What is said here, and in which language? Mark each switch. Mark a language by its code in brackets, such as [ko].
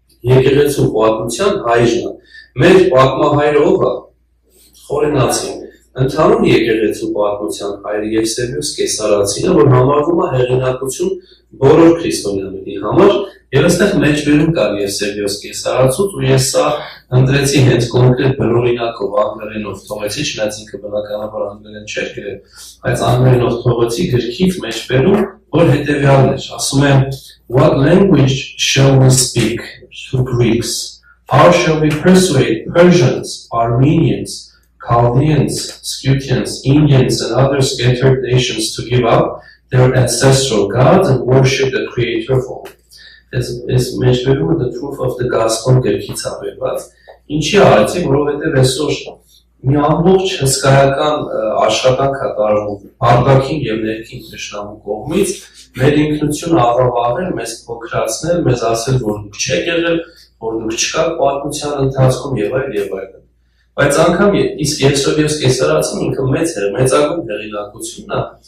[hy] եկեղեցու պատմության հայրն է, մեր պատմահայրը ով է, Խորենացին, ընդհանուր եկեղեցու պատմության հայրը Եվսեբիոս Կեսարացինը, որ համարվում է հեղինակություն բոլոր քրիստոնյաների համար, եւ այստեղ մեջբերում կար Եվսեբիոս Կեսարացուց, ու ես սա ընտրեցի հենց կոնկրետ բնօրինակով անգլերենով թողեցի, չնայած ինքը բնականաբար անգլերեն չէր գրել, բայց անգլերենով թողեցի գրքից մեջբերում, որ հետեւյալն էր, ասում է [en] What language shall we speak to Greeks? How shall we persuade Persians, Armenians, Chaldeans, Scythians, Indians, and other scattered nations to give up their ancestral gods and worship the Creator of all? [hy] As մեջբերումը [en] the proof of the gospel [hy] գրքից ապերված։ Ինչի արեցի, որովհետև այսօր մի ամբողջ հսկայական աշխատանք է տարվում արտաքին եւ ներքին թշնամու կողմից, մեր ինքնությունը աղավաղել, մեզ փոքրացնել, մեզ ասել, որ դուք չեք եղել, որ դուք չկաք պատմության ընթացքում եւ այլ եւ այլն։ Բայց անգամ իսկ Եվսեբիոս Կեսարացին ինքը մեծ էր, մեծագույն հեղինակությունն է։